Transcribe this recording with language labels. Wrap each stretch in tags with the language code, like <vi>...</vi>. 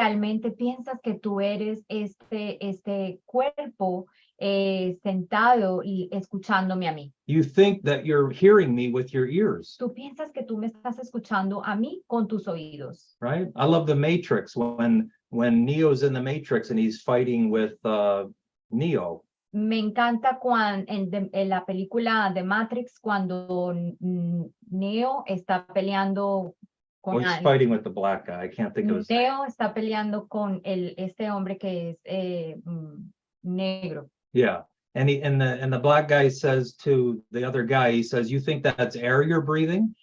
<es>realmente piensas que tú eres este cuerpo sentado y escuchándome a mí.</es> <en>You think that you're hearing me with your ears,</en> <es>Tú piensas que tú me estás escuchando a mí con tus oídos.</es> <en>right? I love the Matrix when Neo's in the Matrix and he's fighting with Neo.</en> <es>Me encanta en la película de Matrix cuando Neo está peleando con</es> <en>Well, he's fighting with the black guy. I can't think of his name.</en> <es>Neo está peleando con este hombre que es negro.</es> <en>Yeah. And the black guy says to the other guy, he says, "You think that's air you're breathing?"</en>